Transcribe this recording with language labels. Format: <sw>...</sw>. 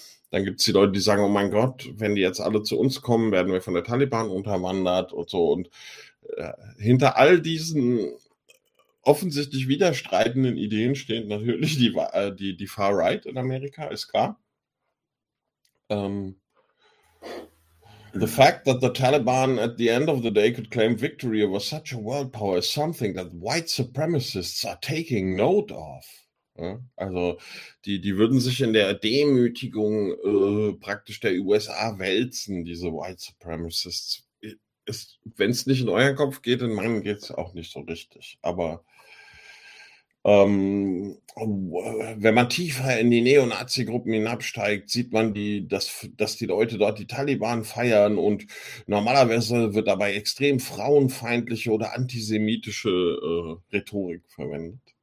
<de>Dann gibt es die Leute, die sagen, oh mein Gott, wenn die jetzt alle zu uns kommen, werden wir von der Taliban unterwandert und so. Und hinter all diesen offensichtlich widerstreitenden Ideen stehen natürlich die Far Right in Amerika, ist klar.</de> <en>The fact that the Taliban at the end of the day could claim victory over such a world power is something that white supremacists are taking note of.</en> <de>Ja? Also die würden sich in der Demütigung praktisch der USA wälzen, diese white supremacists. Wenn es nicht in euren Kopf geht, in meinen geht es auch nicht so richtig. Aber wenn man tiefer in die Neonazi-Gruppen hinabsteigt, sieht man, dass die Leute dort die Taliban feiern und normalerweise wird dabei extrem frauenfeindliche oder antisemitische Rhetorik verwendet.</de>